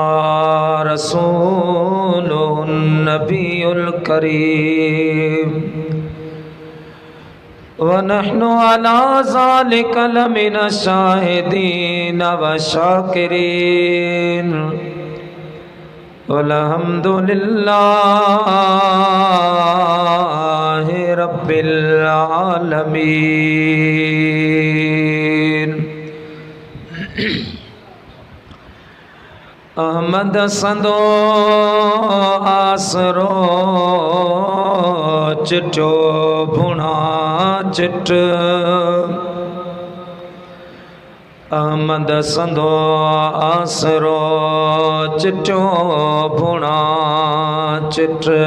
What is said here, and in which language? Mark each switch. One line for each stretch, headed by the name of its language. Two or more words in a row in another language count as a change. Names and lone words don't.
Arabic: رسوله النبي الكريم ونحن على ذلك لمن الشاهدين والشاكرين والحمد لله رب العالمين.
Sindhi: अहमद संदो आसरो चिटो भुणा चिट। अहमद संदो आसरो चिटो भुणा चिट।